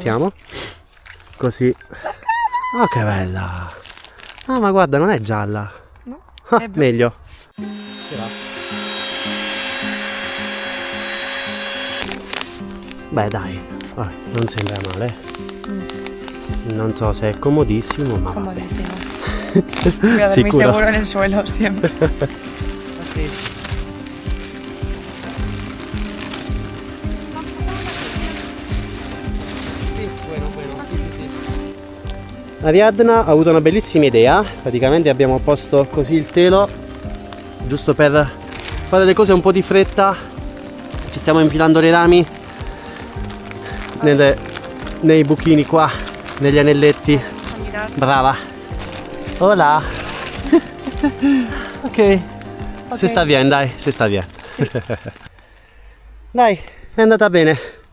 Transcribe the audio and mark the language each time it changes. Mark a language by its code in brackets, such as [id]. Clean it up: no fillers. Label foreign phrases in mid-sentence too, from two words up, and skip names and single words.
[it] portiamo, così. Oh che bella! Ah ma guarda, non è gialla, No, ah, è blu. meglio. Beh dai, non sembra male. Non so se è comodissimo, ma vabbè. [es] Comodísimo. Voy a dormir [it] Sicuro. [es] seguro en el suelo siempre. [it] Ariadna ha avuto una bellissima idea, praticamente abbiamo posto così il telo, giusto per fare le cose un po' di fretta, ci stiamo infilando dei rami nei buchini qua, negli anelletti, brava, hola, ok, si [es] sta bien, [it] dai, si [es] sta bien, [it] dai, è andata bene.